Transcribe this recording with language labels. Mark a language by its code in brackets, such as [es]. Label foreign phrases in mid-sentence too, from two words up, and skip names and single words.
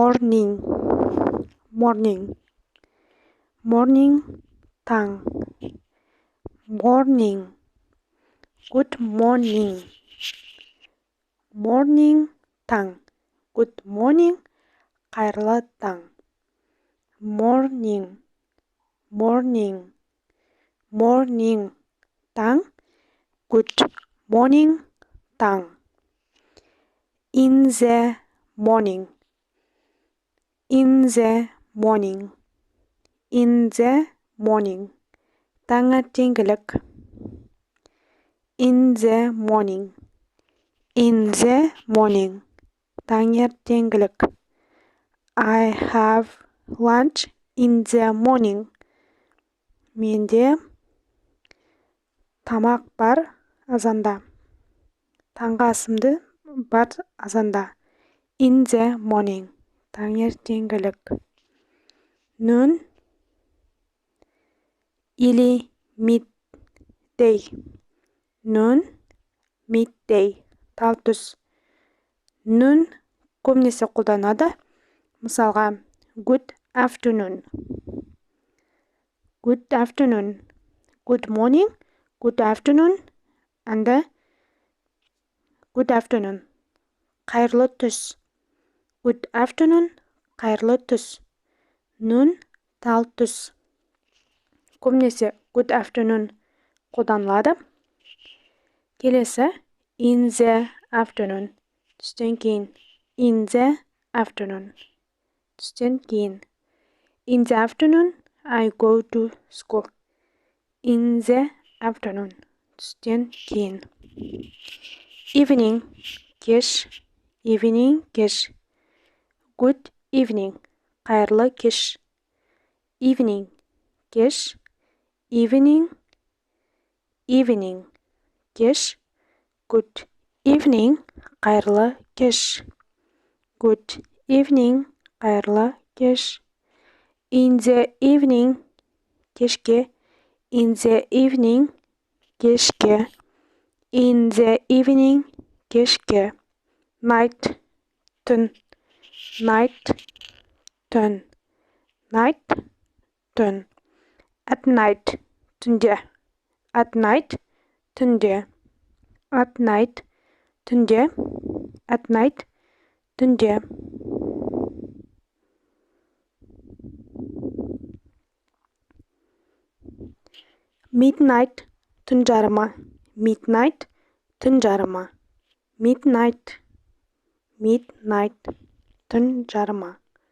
[en] morning, morning, morning, таң, morning, good morning, morning, таң, good morning, [kk] қайырлы таң, [en] morning, morning, morning, таң, good morning, таң, in the morning, in the morning, in the morning, таңертеңгілік, in the morning, in the morning, таңертеңгілік, I have lunch in the morning, [kk] менде тамақ бар азанда, таңғы асымды бар азанда, [en] in the morning, таңертеңгілік, noon или midday, noon, midday, [kk] тал түс, noon көбінесе қолданады, мысалға [en] good afternoon, good afternoon, good morning, good afternoon, and good afternoon, [kk] қайырлы түс, [en] good afternoon, [kk] қайырлы түс, noon, тал түс, көбінесе [en] good afternoon [kk] қолданылады. [en] Келесі in the afternoon, [kk] түстен кейін, [en] in the afternoon, [kk] түстен кейін, [en] in the afternoon I go to school, in the afternoon, [kk] түстен кейін, evening, кеш, evening, кеш, [en] good evening, [kk] қайырлы кеш, evening, кеш, [en] evening, evening, кеш, good evening, [kk] қайырлы кеш, [en] good evening, [kk] қайырлы кеш, [en] in the evening, кешке, in the evening, кешке, in the evening, кешке, night, түн, night, түн, night, түн, at night, түнде, at night, түнде, at night, түнде, at night, түнде, midnight, [kk] түн жарымы, midnight, түн жарымы, midnight, midnight, түн жарымы.